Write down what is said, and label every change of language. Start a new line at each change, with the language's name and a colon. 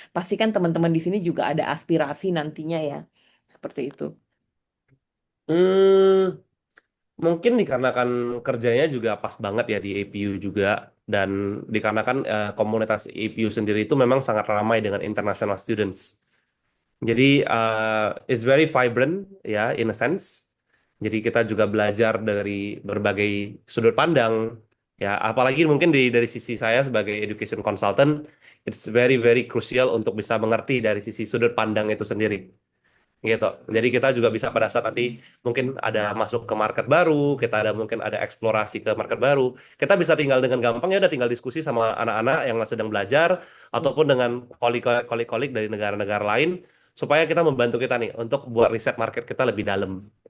Indonesian: Pastikan teman-teman di sini juga ada aspirasi nantinya ya. Seperti itu. Hmm, Mungkin dikarenakan kerjanya juga pas banget ya di APU juga, dan dikarenakan komunitas APU sendiri itu memang sangat ramai dengan
English: international students.
Indonesian: Jadi
English: it's very vibrant ya in a sense.
Indonesian: Jadi kita juga belajar dari berbagai sudut pandang ya, apalagi mungkin dari sisi saya sebagai education consultant,
English: it's very very crucial
Indonesian: untuk bisa mengerti dari sisi sudut pandang itu sendiri gitu. Jadi kita juga bisa pada saat nanti mungkin ada masuk ke market baru, kita ada mungkin ada eksplorasi ke market baru, kita bisa tinggal dengan gampang ya udah tinggal diskusi sama anak-anak yang sedang belajar ataupun dengan kolik-kolik dari negara-negara lain supaya kita membantu kita nih untuk buat riset market kita lebih dalam.